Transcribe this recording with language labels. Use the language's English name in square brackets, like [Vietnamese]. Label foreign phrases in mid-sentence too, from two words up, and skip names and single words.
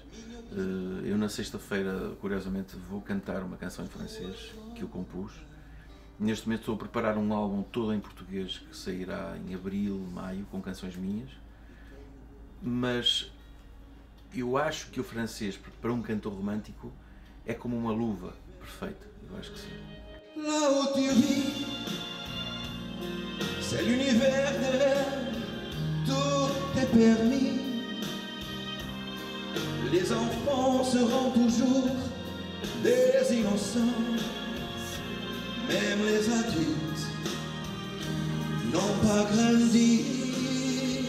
[Portuguese] Eu na sexta-feira, curiosamente, vou cantar uma canção em francês que eu compus. Neste momento estou a preparar um álbum todo em português que sairá em abril, maio, com canções minhas, mas eu acho que o francês, para um cantor romântico, é como uma luva perfeita. Eu acho que sim. [French] Là où tu vis, c'est l'univers de rêve, tout est permis. Les enfants seront toujours des innocents, même les adultes n'ont pas grandi.